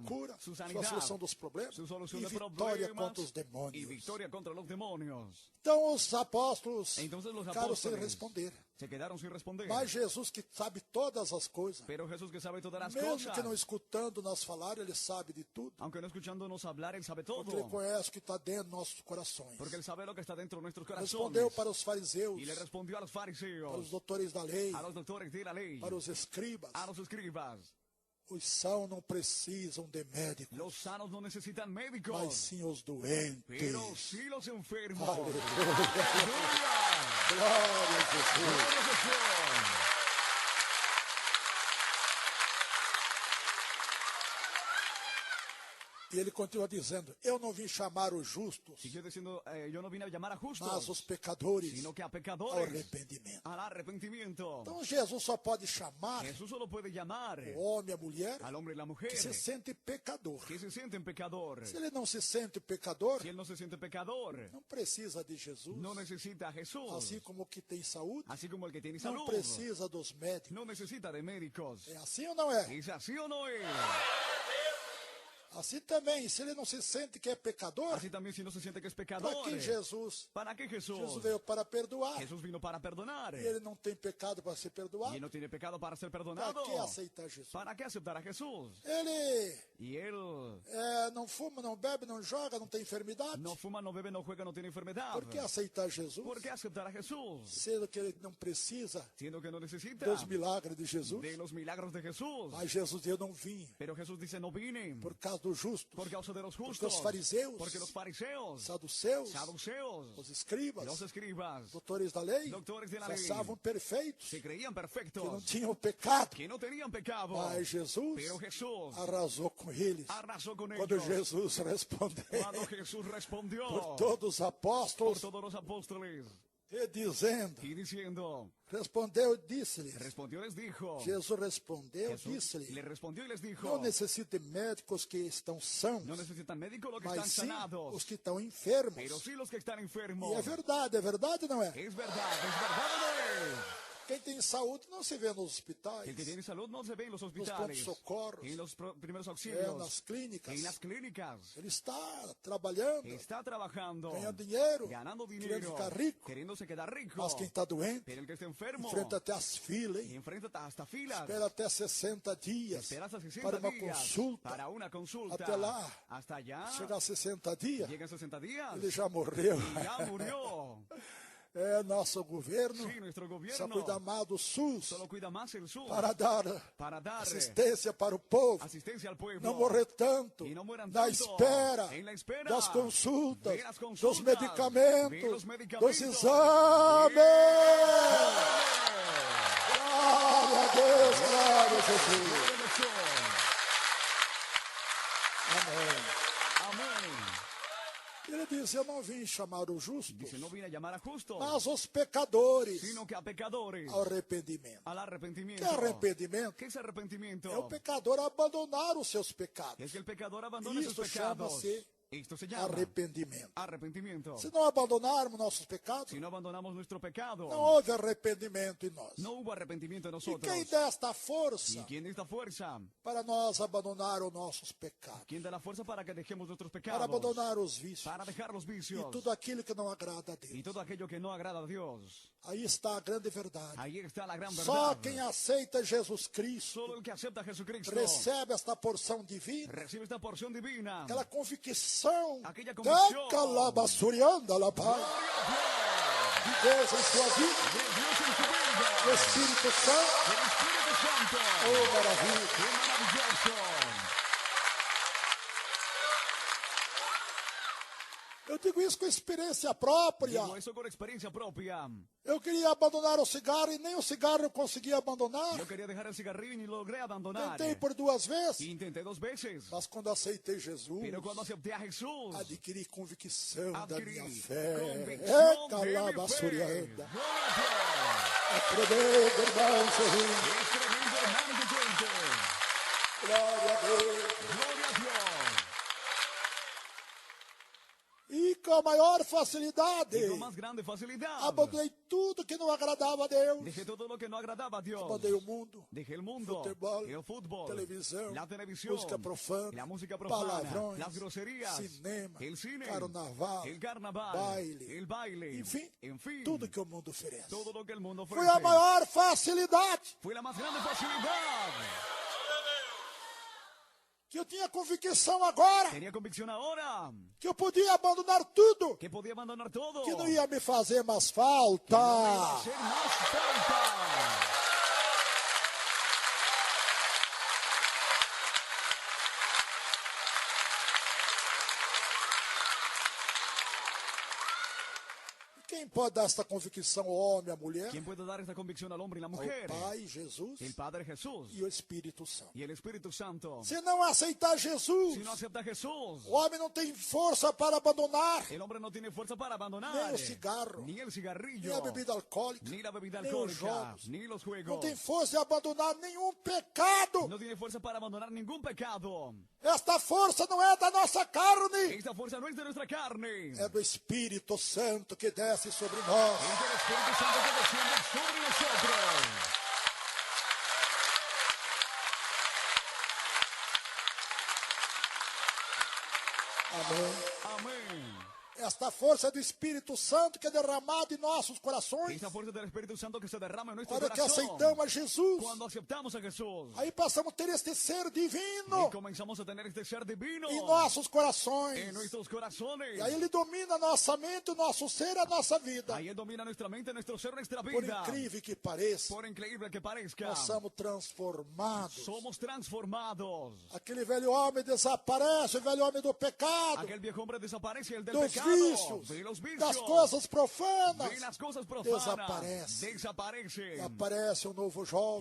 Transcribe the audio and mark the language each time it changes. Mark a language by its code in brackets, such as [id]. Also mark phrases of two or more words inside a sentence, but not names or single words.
[pt] cura, [es] su [pt] sua [es] sanidad, [pt] solução dos problemas [es] su solución [pt] e de vitória problemas contra os [es] y [pt] demônios. [es] victoria contra los demonios. [pt] Então os apóstolos [es] Entonces los [pt] ficaram sem [es] apóstoles [pt] responder. [es] se quedaron sin responder. [pt] Mas Jesus, que sabe todas as coisas, [es] Pero Jesús, que sabe todas las [pt] mesmo [es] cosas, [pt] que não escutando nós falar, ele sabe de tudo. [es] aunque no escuchándonos hablar, Él sabe todo. [pt] Porque ele conhece o que está dentro dos nossos corações. [es] Porque Él sabe lo que está dentro de nuestros [pt] Respondeu [es] corazones. [pt] para os fariseus, [es] Y le respondió a los [pt] para os [es] fariseos, [pt] doutores da lei, [es] a los doctores de la ley, [pt] para os escribas. [es] a los escribas. [pt] Os sãos não precisam de médicos, [es] Los sanos no necesitan [pt] mas [es] médicos, [pt] sim os doentes. [es] pero sí los enfermos. [pt] Aleluia. [es] ¡Aleluya! [pt] Glória a Jesus. [es] ¡Gloria a Jesús! [pt] E ele continua dizendo, eu não vim chamar os justos, [es] Siguió diciendo, yo no vine a llamar a [pt] mas [es] justos, [pt] os pecadores [es] sino que a [pt] ao [es] pecadores, [pt] arrependimento. [es] al arrepentimiento. [pt] Então Jesus só pode chamar [es] Jesús solo puede llamar [pt] o homem e a mulher [es] al hombre y la mujer [pt] que se sente pecador. [es] que se sienten pecador. [pt] Se ele não se sente pecador, [es] Si él no se siente pecador, [pt] não precisa de Jesus. [es] no necesita a Jesús. [pt] Assim como o que tem saúde, [es] Así como el que tiene [pt] não [es] salud, [pt] precisa dos médicos. [es] no necesita de médicos. [pt] É assim ou não é? [es] ¿Es así o no es? [pt] Assim também, se ele não se sente que é pecador, [es] Así también si no se siente que es [pt] para [es] pecador. [pt] que Jesus? [es] ¿Para qué Jesús? [pt] Jesus veio para perdoar. [es] Jesús vino para perdonar. [pt] E ele não tem pecado para ser perdoado. [es] Y él no tiene pecado para ser [pt] Para [es] perdonado. [pt] que aceitar Jesus? [es] ¿Para qué aceptar a Jesús? [pt] Ele [es] Y él [pt] não fuma, não bebe, não joga, não tem enfermidade. [es] no fuma, no bebe, no juega, no tiene enfermedad. [pt] Por que aceitar Jesus? [es] ¿Por qué aceptar a Jesús? [pt] Sendo que ele não precisa [es] Siendo que no necesita [pt] dos milagres de Jesus. [es] de los milagros de Jesús. [pt] Mas Jesus, eu não vim [es] Pero Jesús dice, no vine [pt] por causa dos justos, [es] por causa de los [pt] porque [es] justos. [pt] os fariseus, [es] Porque los fariseos, [pt] saduceus, [es] saduceos, [pt] os escribas, [es] los escribas, [pt] doutores da lei, [es] doctores de la [pt] se [es] ley, [pt] achavam perfeitos, [es] se creían [pt] que não [es] perfectos, [pt] tinham pecado. [es] que no tenían pecado. [pt] Mas Jesus [es] Pero Jesús [pt] arrasou com eles. [es] arrasó con [pt] Quando [es] ellos. [pt] Jesus respondeu [es] Cuando Jesús respondió [pt] por todos os [es] por [pt] apóstolos, [es] todos los apóstoles, [pt] E dizendo, [es] y diciendo, [pt] respondeu e disse-lhes. [es] respondió y les dijo, [pt] Jesus respondeu, [es] Jesús [pt] disse-lhe, [es] le respondió y les dijo, [pt] não necessita de médicos que estão sãos, [es] no necesitan médicos los que [pt] mas [es] están [pt] sim [es] sanados, [pt] os que estão enfermos. [es] pero sí los que están [pt] E [es] enfermos. [pt] é verdade ou não é? [es] Es verdad o no es. [pt] Quem tem saúde não se vê nos hospitais, [es] El que tiene salud no se ve en los [pt] nos pontos de [es] hospitales, [pt] socorros, [es] en los primeros [pt] nas [es] auxilios, [pt] clínicas. [es] en las clínicas. [pt] Ele está trabalhando, [es] Está trabajando, [pt] ganhando dinheiro, [es] ganando [pt] querendo [es] dinero, [pt] ficar rico. [es] queriéndose quedar rico. [pt] Mas quem está doente, [es] Pero el que está enfermo, [pt] enfrenta até as filas, [es] y [pt] hein? [es] enfrenta hasta filas, [pt] Espera até 60 dias [es] espera hasta 60 [pt] para uma [es] días [pt] consulta. [es] para una consulta. [pt] Até lá, [es] hasta allá, [pt] chegar a 60 dias, [es] llegan 60 días, [pt] ele já morreu. [es] y ya murió. [pt] É nosso governo, [es] Sí, nuestro [pt] só [es] gobierno [pt] cuida mal do SUS [es] solo cuida más el sur [pt] para dar [es] dar [pt] assistência para o povo. [es] asistencia al pueblo. [pt] Não morrer tanto E não moram na [es] tanto [pt] espera [es] em la espera [pt] das consultas, [es] de las consultas, [pt] dos [es] de [pt] medicamentos, [es] los medicamentos. [pt] dos exames. Glória a Deus, glória a Jesus. Amém. [es] Amén. [pt] Ele disse, eu não vim chamar os justos, [es] Dice, no vine a llamar a justos, [pt] mas os pecadores [es] sino que a pecadores, [pt] ao arrependimento. [es] al arrepentimiento. [pt] Que arrependimento? [es] ¿Qué es arrepentimiento? [pt] É o pecador abandonar os seus pecados. [es] Es que el pecador abandona sus [pt] Isto [es] pecados. [pt] chama-se [es] Esto se llama [pt] arrependimento. [es] arrepentimiento. [pt] Se não abandonarmos nossos pecados, [es] Si no abandonamos nuestro pecado, [pt] não houve arrependimento em nós. [es] no hubo arrepentimiento en [pt] E [es] nosotros. [pt] quem dá esta [es] ¿Y [pt] força [es] quién da esta fuerza? [pt] para nós abandonar os nossos pecados? [es] ¿Quién da la fuerza para que dejemos nuestros [pt] Para [es] pecados? [pt] abandonar os vícios [es] Para dejar los [pt] e [es] vicios [pt] tudo aquilo que não agrada a [es] y [pt] Deus. [es] todo aquello que no agrada a Dios. [pt] Aí está a grande verdade. [es] Ahí está la gran [pt] Só [es] verdad. [pt] quem aceita Jesus Cristo [es] Solo el que acepta a Jesucristo [pt] recebe esta porção divina, [es] recibe esta porción divina. [pt] aquela convicção Aquela da convicção. calabaçurianda [es] la paz [pt] de Deus em sua vida, [es] De Dios en tu vida. [pt] do Espírito Santo. [es] El Espíritu Santo. [pt] Oh, maravilha! [es] ¡Qué maravilloso! [pt] Eu digo isso com experiência própria. [es] Digo eso con experiencia propia. [pt] Eu queria abandonar o cigarro e nem o cigarro eu conseguia abandonar. [es] Yo quería dejar el cigarrillo y ni lo logré abandonar. [pt] Tentei por 2 vezes, [es] Intenté 2 veces. [pt] mas quando aceitei Jesus, [es] Pero cuando acepté a Jesús, [pt] adquiri convicção da [es] adquirí [pt] minha fé. [es] convicción de mi fe. Calabaçurianda. Gloria [pt] É tremendo, irmão, sorrindo. [es] a Dios. Es tremendo, hermano creyente. [pt] Glória a Deus. [es] Gloria a Dios. [pt] E com a maior facilidade, [es] Y con más grande facilidad. [pt] abandonei tudo que não agradava a Deus. [es] Dejé todo lo que no agradaba a Dios. [pt] Abandonei o mundo, [es] Dejé el mundo, [pt] futebol, [es] el fútbol, [pt] televisão, [es] la televisión, [pt] música profana, [es] la música profana, [pt] palavrões, [es] las groserías, [pt] cinema, [es] el cine, [pt] carnaval, [es] el carnaval, [pt] baile, [es] el baile, [pt] enfim, [es] en fin, [pt] tudo que o mundo oferece. [es] todo lo que el mundo [pt] Foi a [es] ofrece. [pt] maior facilidade [es] Fue la más grande facilidad. [pt] que eu tinha convicção agora [es] Tenía convicción ahora [pt] que eu podia abandonar tudo [es] que podía abandonar todo. [pt] que não ia me fazer mais [es] Que no me iba a [pt] falta. [es] hacer más falta. [pt] Quem pode dar esta convicção ao homem, à mulher? [es] ¿Quién puede dar esta convicción al hombre y la [pt] Ao [es] mujer? [pt] Pai, Jesus [es] El Padre Jesús [pt] e o Espírito Santo. [es] y el Espíritu Santo. [pt] Se não aceitar Jesus, [es] Si no acepta a Jesús, [pt] o homem não tem força para abandonar [es] el hombre no tiene fuerza para abandonar [pt] nem o cigarro, [es] ni el cigarrillo, [pt] nem a bebida alcoólica, [es] ni la bebida [pt] nem os [es] alcohólica, [pt] jogos. [es] ni los [pt] Não [es] juegos. [pt] tem força de abandonar nenhum pecado. [es] No tiene fuerza para abandonar ningún pecado. [pt] Esta força não é da nossa carne, [es] Esta fuerza no es de nuestra carne. [pt] é do Espírito Santo que desce sobre nós. [es] Es del Espíritu Santo que desciende sobre nosotros. [pt] Amém. [es] Amén. [pt] Esta força do Espírito Santo que é derramada em nossos corações. [es] Esta fuerza del Espíritu Santo que se derrama en nuestro [pt] Hora que [es] corazón. [pt] aceitamos a Jesus, [es] Cuando aceptamos a Jesús. [pt] aí passamos a ter este ser divino [es] Y comenzamos a tener este ser divino [pt] em nossos corações. [es] en nuestros corazones. [pt] E aí ele domina a nossa mente, o nosso ser, a nossa vida. [es] Ahí Él domina nuestra mente, nuestro ser, nuestra [pt] Por [es] vida. [pt] incrível que pareça, [es] Por increíble que parezca, [pt] nós somos transformados. [es] somos transformados. [pt] Aquele velho homem desaparece, o velho homem do pecado, [es] Aquel viejo hombre desaparece, el del [pt] dos [es] pecado, [pt] vícios, [es] de los vicios, [pt] das coisas profanas, [es] de las cosas profanas, [pt] desaparece. [es] desaparecen. [pt] E aparece um novo jovem,